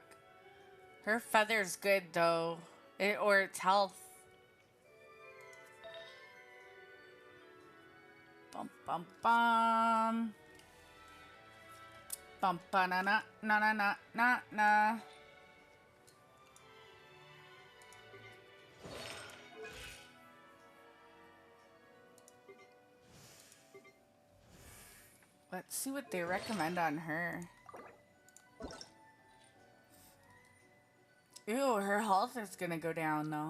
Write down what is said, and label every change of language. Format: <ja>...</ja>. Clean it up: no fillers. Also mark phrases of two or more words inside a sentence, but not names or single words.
<en>Her feather's good though, or its health. Bum bum bum. Bum ba na na na na na na na. Let's see what they recommend on her. Ew, her health is gonna go down though.</en>